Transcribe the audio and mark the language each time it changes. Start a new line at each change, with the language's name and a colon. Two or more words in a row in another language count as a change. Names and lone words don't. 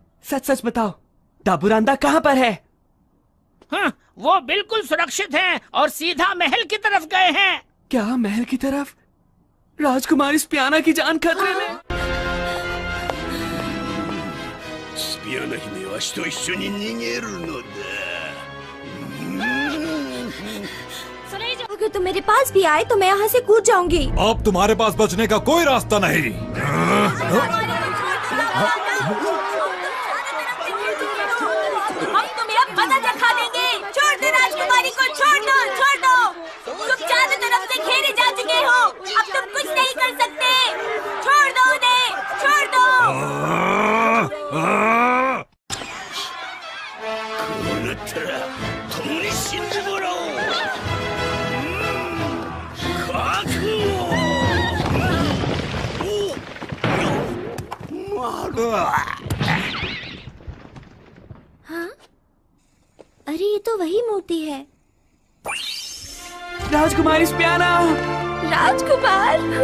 Hindi: सच सच बताओ, दाबूरांदा कहाँ पर है? हाँ, वो बिल्कुल सुरक्षित हैं और सीधा महल की तरफ गए हैं। क्या महल की तरफ? राजकुमारी स्पियाना की जान खतरे में।
Japanese: スピアナ姫はわしと一緒に逃げるのだ。
Hindi: अगर तुम मेरे पास भी आए तो मैं यहाँ से कूद जाऊंगी। अब तुम्हारे पास बचने का कोई रास्ता नहीं। हम तुम्हें अब मजा चखा देंगे। छोड़ दो राजकुमारी को, छोड़ दो, छोड़ दो। तुम चारों तरफ से घेरे जा चुके हो, अब तुम कुछ नहीं कर सकते। छोड़ दो उन्हें, छोड़ दो।
Japanese: こうなったら共に死んでもらおう。覚悟。
Hindi: हाँ? अरे ये तो वही मूर्ति है। राजकुमारी स्पियाना। राजकुमार।